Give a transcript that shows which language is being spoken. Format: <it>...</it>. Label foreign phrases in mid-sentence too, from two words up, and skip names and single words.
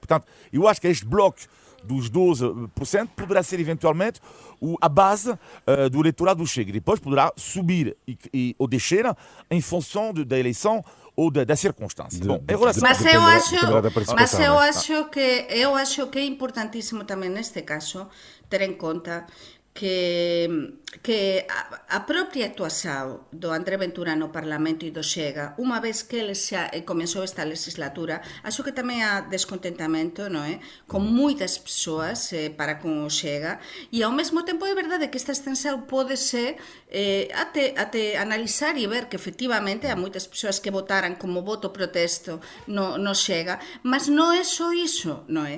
<pt>Portanto, eu acho que este bloco dos 12% poderá ser, eventualmente, a base do eleitorado do Chega. Depois poderá subir ou descer em função da eleição ou da circunstância. Bom,</pt> <gl>mas eu acho que é importantíssimo também neste caso ter em conta que a propia actuación do André Ventura no Parlamento e do Chega, unha vez que ele xa comenzou esta legislatura, acho que tamén há descontentamento, non é? Con moitas persoas para con o Chega, e ao mesmo tempo é verdade que esta extensión pode ser até analizar e ver que efectivamente há moitas persoas que votaran como voto protesto no Chega, mas non é só iso, non é?</gl>